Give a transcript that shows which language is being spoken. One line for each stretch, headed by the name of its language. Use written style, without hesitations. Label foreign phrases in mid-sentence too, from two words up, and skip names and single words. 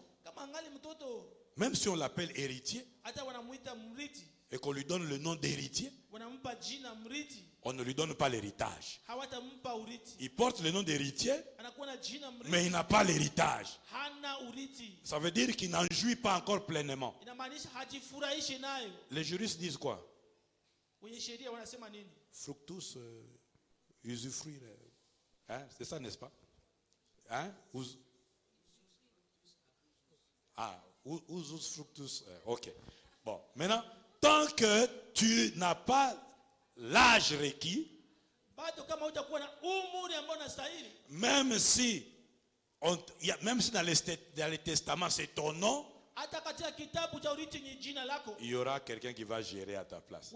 Swahili: kama angali mtoto,
French: même si on l'appelle héritier
Swahili: hata wanamuita mrithi,
French: et qu'on lui donne le nom d'héritier,
Swahili: wanampa jina mrithi,
French: on ne lui donne pas l'héritage.
Swahili: hawatampa urithi.
French: Il porte le nom d'héritier,
Swahili: Anakuwa na jina
French: mais
Swahili: mrithi,
French: il n'a pas l'héritage.
Swahili: hana urithi.
French: Ça veut dire qu'il n'en jouit pas encore pleinement.
Swahili: Inamaanisha hajifurahishi nayo.
French: Les juristes disent quoi?
Swahili: Wenye sheria wanasema nini?
French: Fructus, usufruire. Hein? C'est ça, n'est-ce pas? Hein?
Latin: Usus fructus.
French: Ok. Bon, maintenant, tant que tu n'as pas l'âge requis, même si dans les testaments c'est ton nom, il y aura quelqu'un qui va gérer à ta place.